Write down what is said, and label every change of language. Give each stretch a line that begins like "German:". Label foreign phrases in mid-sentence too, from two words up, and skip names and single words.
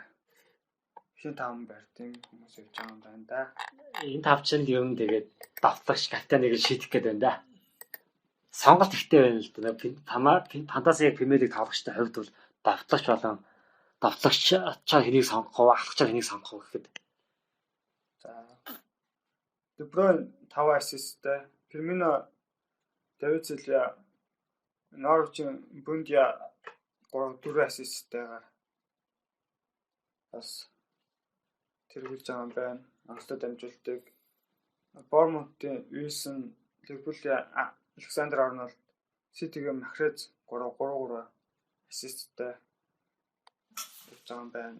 Mongolian: Хин 5 байр тийм хүмүүс явж байгаа юм байна да. Энэ тавчинд юм тэгээд давтлагч капитаныг шийдэх гээд байна да. Сонголт ихтэй байна л да. Фантаси Премьер Лиг тавлагчтай хувьд бол давтлагч болон давтлагчаар хэнийг сонгох вэ, ахлагчаар хэнийг сонгох вэ гэхэд. За. De Bruyne 5 ассисттэй, Firmino, David Silva, Norwich Buendia 3-4 ассисттайгаар бас тэргүүлж байгаа юм байна. Анхлаа дамжуулдаг. Bournemouth-ийн Wilson, Liverpool-ийн Alexander Arnold, City-ийн Mahrez 3 ассисттай явж байгаа юм байна.